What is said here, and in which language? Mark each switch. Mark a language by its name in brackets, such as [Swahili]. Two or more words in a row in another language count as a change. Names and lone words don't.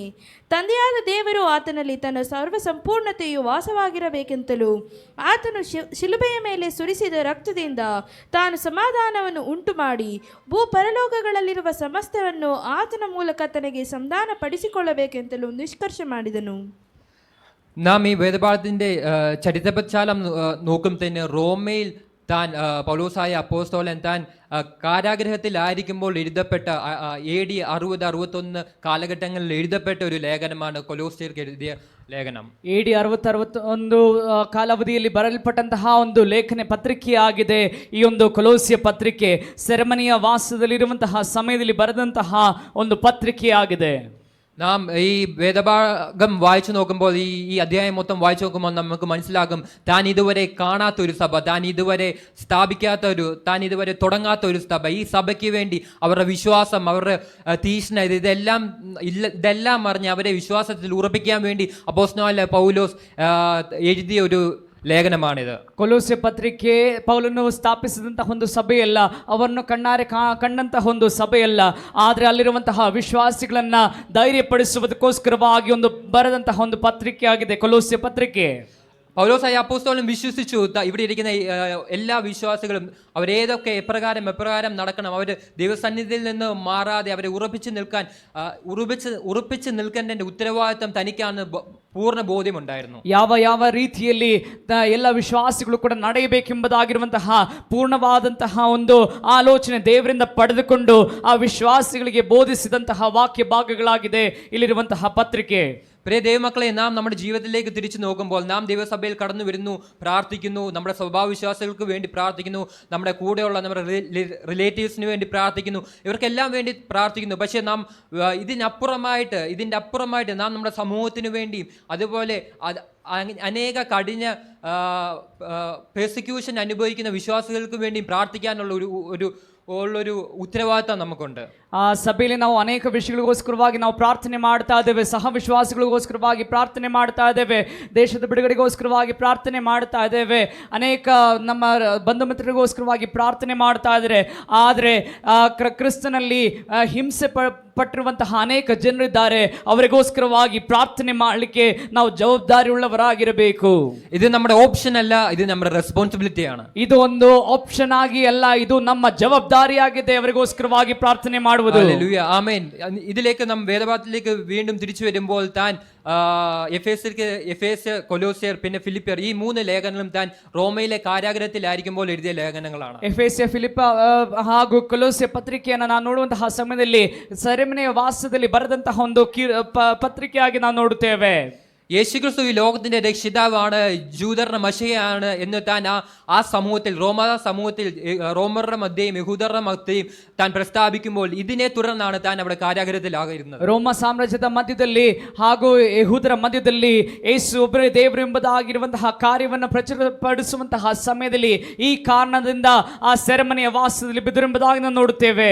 [Kannada] ತಂದೆಯಾದ ದೇವರು ಆತನಲ್ಲಿ ತನ್ನ ಸರ್ವ ಸಂಪೂರ್ಣತೆಯು ವಾಸವಾಗಿರಬೇಕೆಂತಲೂ ಆತನು ಶಿಲುಬೆಯ ಮೇಲೆ ಸುರಿಸಿದ ರಕ್ತದಿಂದ ತಾನು ಸಮಾಧಾನವನ್ನು ಉಂಟು ಮಾಡಿ ಭೂಪರಲೋಕಗಳಲ್ಲಿರುವ ಸಮಸ್ತವನ್ನು ಆತನ ಮೂಲಕ ತನಗೆ ಸಂಧಾನ ಪಡಿಸಿಕೊಳ್ಳಬೇಕೆಂತಲೂ ನಿಷ್ಕರ್ಷ ಮಾಡಿದನು. [Malayalam] നാം ഈ വേദപാഠത്തിന്റെ ചരിത്രപശ്ചാത്തലം നോക്കുമ്പോൾ റോമയിൽ താൻ പൗലോസായ അപ്പോസ്തലൻ താൻ കാരാഗ്രഹത്തിലായിരിക്കുമ്പോൾ എഴുതപ്പെട്ട AD 60-61 കാലഘട്ടങ്ങളിൽ എഴുതപ്പെട്ട ഒരു ലേഖനമാണ് കൊലോസ്യർക്ക് എഴുതിയ ലേഖനം. [Kannada] AD 60-61 ಕಾಲಾವಧಿಯಲ್ಲಿ ಬರೆಯಲ್ಪಟ್ಟಂತಹ ಒಂದು ಲೇಖನ ಪತ್ರಿಕೆಯಾಗಿದೆ ಈ ಒಂದು ಕೊಲೋಸ್ಯ ಪತ್ರಿಕೆ. ಸೆರೆಮನಿಯ ವಾಸದಲ್ಲಿರುವಂತಹ ಸಮಯದಲ್ಲಿ ಬರೆದಂತಹ ಒಂದು ಪತ್ರಿಕೆಯಾಗಿದೆ. [Malayalam] നാം ഈ വേദഭാഗം വായിച്ചു നോക്കുമ്പോൾ ഈ അധ്യായം മൊത്തം വായിച്ചു നോക്കുമ്പോൾ നമുക്ക് മനസ്സിലാകും താൻ ഇതുവരെ കാണാത്ത ഒരു സഭ, താൻ ഇതുവരെ താൻ ഇതുവരെ തുടങ്ങാത്ത ഒരു സഭ. ഈ സഭയ്ക്ക് വേണ്ടി അവരുടെ വിശ്വാസം, അവരുടെ തീഷ്ണ ഇതെല്ലാം അറിഞ്ഞ് അവരെ വിശ്വാസത്തിൽ ഉറപ്പിക്കാൻ വേണ്ടി അപ്പോസ്തലനായ പൗലോസ് എഴുതിയ ഒരു ಲೇಖನಮಾನಿದೆ. [Kannada] ಕೊಲೋಸ್ಯ ಪತ್ರಿಕೆ ಪೌಲನು ಸ್ಥಾಪಿಸಿದಂತಹ ಒಂದು ಸಭೆಯಲ್ಲ, ಅವರನ್ನು ಕಣ್ಣಾರೆ ಕಂಡಂತಹ ಒಂದು ಸಭೆಯಲ್ಲ, ಆದರೆ ಅಲ್ಲಿರುವಂತಹ ವಿಶ್ವಾಸಿಗಳನ್ನ ಧೈರ್ಯಪಡಿಸುವುದಕ್ಕೋಸ್ಕರವಾಗಿ ಒಂದು ಬರೆದಂತಹ ಒಂದು ಪತ್ರಿಕೆ ಆಗಿದೆ ಕೊಲೋಸ್ಯ പത്രിಕೆ. [Malayalam] പൗലോസായ അപ്പോസ്തലൻ വിശ്വസിച്ചു ഇവിടെ ഇരിക്കുന്ന എല്ലാ വിശ്വാസികളും അവരേതൊക്കെ എപ്രകാരം നടക്കണം, അവർ ദൈവസന്നിധിയിൽ നിന്ന് മാറാതെ അവരെ ഉറപ്പിച്ച് നിൽക്കേണ്ട ഉത്തരവാദിത്തം തനിക്കാണ് പൂർണ്ണ ബോധ്യമുണ്ടായിരുന്നു. [Kannada] ಯಾವ ರೀತಿಯಲ್ಲಿ ಎಲ್ಲ ವಿಶ್ವಾಸಿಗಳು ಕೂಡ ನಡೆಯಬೇಕೆಂಬುದಾಗಿರುವಂತಹ ಪೂರ್ಣವಾದಂತಹ ಒಂದು ಆಲೋಚನೆ ದೇವರಿಂದ ಪಡೆದುಕೊಂಡು ಆ ವಿಶ್ವಾಸಿಗಳಿಗೆ ಬೋಧಿಸಿದಂತಹ ವಾಕ್ಯ ಭಾಗಗಳಾಗಿದೆ ಇಲ್ಲಿರುವಂತಹ ಪತ್ರಿಕೆ. [Malayalam] പ്രിയ ദൈവമക്കളെ, നാം നമ്മുടെ ജീവിതത്തിലേക്ക് തിരിച്ചു നോക്കുമ്പോൾ നാം ദൈവസഭയിൽ കടന്നു വരുന്നു, പ്രാർത്ഥിക്കുന്നു, നമ്മുടെ സ്വഭാവവിശ്വാസികൾക്ക് വേണ്ടി പ്രാർത്ഥിക്കുന്നു, നമ്മുടെ കൂടെയുള്ള നമ്മുടെ റിലേറ്റീവ്സിന് വേണ്ടി പ്രാർത്ഥിക്കുന്നു, ഇവർക്കെല്ലാം വേണ്ടി പ്രാർത്ഥിക്കുന്നു. പക്ഷേ നാം ഇതിൻ്റെ അപ്പുറമായിട്ട് നാം നമ്മുടെ സമൂഹത്തിന് വേണ്ടിയും അതുപോലെ അനേക കഠിന പെർസിക്യൂഷൻ അനുഭവിക്കുന്ന വിശ്വാസികൾക്ക് വേണ്ടിയും പ്രാർത്ഥിക്കാനുള്ള ഒരു ഉത്തരവാദിത്തം നമുക്കുണ്ട്. [Kannada] ಆ ಸಭೆಯಲ್ಲಿ ನಾವು ಅನೇಕ ವಿಷಯಗಳಿಗೋಸ್ಕರವಾಗಿ ನಾವು ಪ್ರಾರ್ಥನೆ ಮಾಡ್ತಾ ಇದ್ದೇವೆ, ಸಹ ವಿಶ್ವಾಸಿಗಳಿಗೋಸ್ಕರವಾಗಿ ಪ್ರಾರ್ಥನೆ ಮಾಡ್ತಾ ಇದ್ದೇವೆ, ದೇಶದ ಬಿಡುಗಡೆಗೋಸ್ಕರವಾಗಿ ಪ್ರಾರ್ಥನೆ ಮಾಡ್ತಾ ಇದ್ದೇವೆ, ಅನೇಕ ನಮ್ಮ ಬಂಧು ಮಿತ್ರರಿಗೋಸ್ಕರವಾಗಿ ಪ್ರಾರ್ಥನೆ ಮಾಡ್ತಾ ಇದ್ದಾರೆ. ಆದರೆ ಕ್ರಿಸ್ತನಲ್ಲಿ ಹಿಂಸೆ ಪಟ್ಟಿರುವಂತಹ ಅನೇಕ ಜನರಿದ್ದಾರೆ, ಅವರಿಗೋಸ್ಕರವಾಗಿ ಪ್ರಾರ್ಥನೆ ಮಾಡಲಿಕ್ಕೆ ನಾವು ಜವಾಬ್ದಾರಿ ಉಳ್ಳವರಾಗಿರಬೇಕು. [Malayalam] ಇದು നമ്മുടെ ഓപ്ഷൻ അല്ല, ഇത് നമ്മുടെ റെസ്പോൺസിബിലിറ്റിയാണ്. [Kannada] ಇದು ಒಂದು ಆಪ್ಷನ್ ಆಗಿ ಅಲ್ಲ, ಇದು ನಮ್ಮ ಜವಾಬ್ದಾರಿಯಾಗಿದೆ ಅವರಿಗೋಸ್ಕರವಾಗಿ ಪ್ರಾರ್ಥನೆ ಮಾಡುವುದು. [Malayalam] ഹല്ലേലൂയ, ആമേൻ. ഇതിലേക്ക് നാം വേദഭാഗത്തിലേക്ക് വീണ്ടും തിരിച്ചു വരുമ്പോൾ താൻ എഫേസ്യർ, കൊലോസ്യർ, പിന്നെ ഫിലിപ്പിയർ, ഈ 3 ലേഖനങ്ങളും താൻ റോമയിലെ കാരാഗ്രഹത്തിലായിരിക്കുമ്പോൾ എഴുതിയ ലേഖനങ്ങളാണ്. [Kannada] ಎಫೆಸ್ಯ, ಫಿಲಿಪ್ಪ ಹಾಗೂ ಕೊಲೋಸ್ಯ ಪತ್ರಿಕೆಯನ್ನು ನಾವು ನೋಡುವಂತಹ ಸಮಯದಲ್ಲಿ ಸೆರೆಮನೆಯ ವಾಸದಲ್ಲಿ ಬರೆದಂತಹ ಒಂದು ಪತ್ರಿಕೆಯಾಗಿ ನಾವು ನೋಡುತ್ತೇವೆ. [Malayalam] യേശുക്രിസ്തു ഈ ലോകത്തിന്റെ രക്ഷിതാവാണ്, ജൂതരുടെ മശിഹയാണ് എന്ന് താൻ ആ സമൂഹത്തിൽ, റോമറുടെ മധ്യയും യഹൂദരുടെ മധ്യയും താൻ പ്രസ്താവിക്കുമ്പോൾ ഇതിനെ തുടർന്നാണ് താൻ അവിടെ കാരാഗ്രഹത്തിലായിരുന്നത്. [Kannada] ರೋಮ ಸಾಮ್ರಾಜ್ಯದ ಮಧ್ಯದಲ್ಲಿ ಹಾಗೂ ಯಹೂದರ ಮಧ್ಯದಲ್ಲಿ ಯೇಸು ಒಬ್ಬರೇ ದೇವರು ಎಂಬುದಾಗಿರುವಂತಹ ಕಾರ್ಯವನ್ನು ಪ್ರಚುರಪಡಿಸುವಂತಹ ಸಮಯದಲ್ಲಿ ಈ ಕಾರಣದಿಂದ ಆ ಸೆರೆಮನೆಯ ವಾಸದಲ್ಲಿ ಬಿದ್ದಿರುವುದಾಗಿ ನಾವು ನೋಡುತ್ತೇವೆ.